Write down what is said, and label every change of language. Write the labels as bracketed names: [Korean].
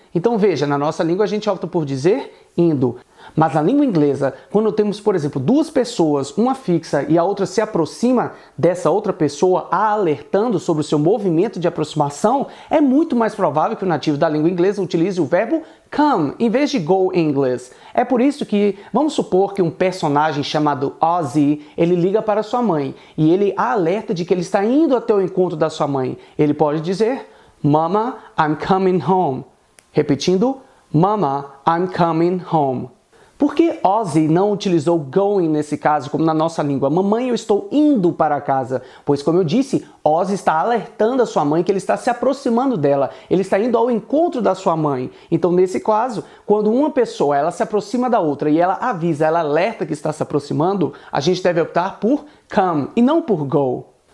[Portuguese] Então veja, na nossa língua a gente opta por dizer indo. Mas na língua inglesa, quando temos, por exemplo, duas pessoas, uma fixa e a outra se aproxima dessa outra pessoa, a alertando sobre o seu movimento de aproximação, é muito mais provável que o nativo da língua inglesa utilize o verbo come em vez de go em inglês. É por isso que, vamos supor que um personagem chamado Ozzy, ele liga para sua mãe e ele a alerta de que ele está indo até o encontro da sua mãe. Ele pode dizer, [English] Mama, I'm coming home. Repetindo, Mama, I'm coming home. [Portuguese] Por que Ozzy não utilizou going nesse caso, como na nossa língua? Mamãe, eu estou indo para casa. Pois, como eu disse, Ozzy está alertando a sua mãe que ele está se aproximando dela. Ele está indo ao encontro da sua mãe. Então, nesse caso, quando uma pessoa ela se aproxima da outra e ela avisa, ela alerta que está se aproximando, a gente deve optar por come e não por go.